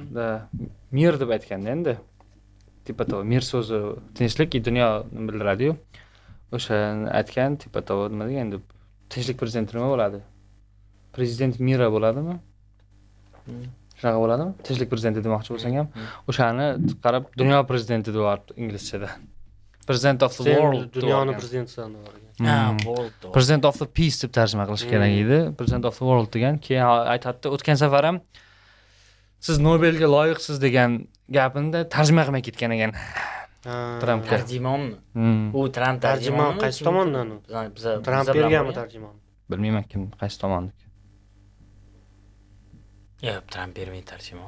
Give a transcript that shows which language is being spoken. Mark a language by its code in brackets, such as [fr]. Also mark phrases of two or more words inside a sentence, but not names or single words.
[uz] Da, mir deb aytganda endi. Tipa to mir so'zi tinchlik dunyoni bildiradi-yu. O'shani aytgan tipa to nima degan endi tinchlik prezidenti nima bo'ladi? Prezident mira bo'ladimi? Shunaqa bo'ladimi? Tinchlik prezidenti demoqchi bo'lsang ham, o'shani qarab dunyo prezidenti deyapti inglizchada. [en] President of the world. [uz] Dunyoni prezidentisan o'rgan. World. [en] President of the peace [uz] deb tarjima qilish kerak edi. [en] President of the world degan. [uz] Keyin aytadi, o'tgan safar ham siz Nobelga loyiqsiz degan gapini tarjima qilmay ketgan ekan. Trampga. Tarjimonmi? U Tramp Tarjimon qaysi tomondan u? Tramp berganmi tarjimon? Bilmayman kim qaysi tomonniki. Yo'q, Tramp bermaydi tarjimon.